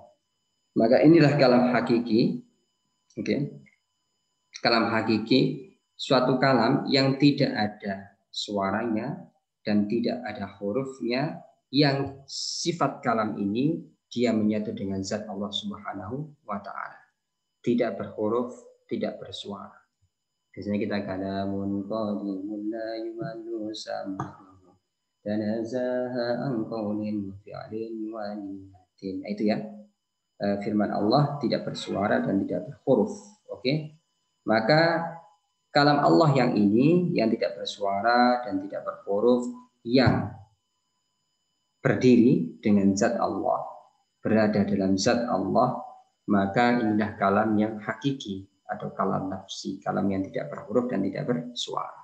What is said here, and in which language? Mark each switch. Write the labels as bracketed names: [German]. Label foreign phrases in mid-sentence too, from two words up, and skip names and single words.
[Indonesian] Maka inilah kalam hakiki. Kalam hakiki, suatu kalam yang tidak ada suaranya dan tidak ada hurufnya, yang sifat kalam ini dia menyatu dengan zat Allah [Arabic] سبحانه وتعالى. [Indonesian] Tidak berhuruf, tidak bersuara. Biasanya kita [Arabic] كلام قديم لا يمل سمعه تنزه عن قول فعل ونية. [Indonesian] Itu ya. Firman Allah tidak bersuara dan tidak berhuruf. Oke. Maka kalam Allah yang ini, yang tidak bersuara dan tidak berhuruf, yang berdiri dengan zat Allah, berada dalam zat Allah, maka inilah kalam yang hakiki atau kalam nafsi, kalam yang tidak berhuruf dan tidak bersuara.